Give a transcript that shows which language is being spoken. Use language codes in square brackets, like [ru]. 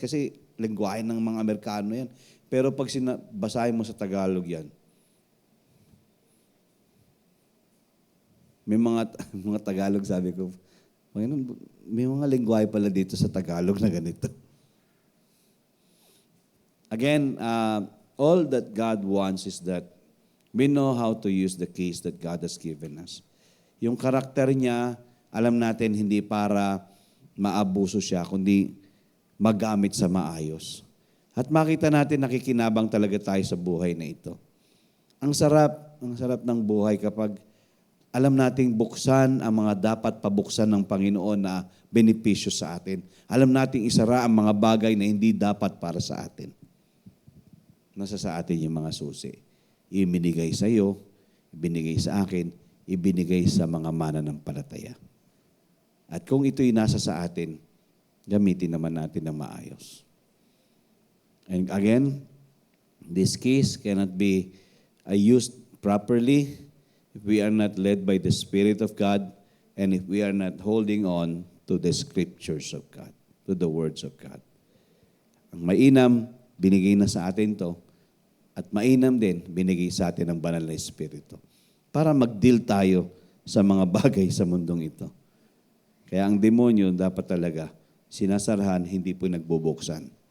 [tl] Kasi lingwahe ng mga Amerikano yan. Pero pag basahin mo sa Tagalog yan, may mga Tagalog, sabi ko, may mga lingwahe pala dito sa Tagalog na ganito. [en] Again, all that God wants is that we know how to use the keys that God has given us. [tl] Yung karakter niya, alam natin hindi para maabuso siya, kundi magamit sa maayos. At makita natin nakikinabang talaga tayo sa buhay na ito. Ang sarap ng buhay kapag alam nating buksan ang mga dapat pabuksan ng Panginoon na benepisyo sa atin. Alam nating isara ang mga bagay na hindi dapat para sa atin. Nasa sa atin yung mga susi. Ibinigay sa iyo, ibinigay sa akin, ibinigay sa mga mananampalataya. At kung ito'y nasa sa atin, gamitin naman natin na maayos. [en] And again, these keys cannot be used properly if we are not led by the Spirit of God and if we are not holding on to the Scriptures of God, to the words of God. [tl] Ang mainam, binigay na sa atin to. At mainam din, binigay sa atin ng Banal na Espiritu. Para mag-deal tayo sa mga bagay sa mundong ito. Kaya ang demonyo dapat talaga sinasarahan, hindi po nagbubuksan.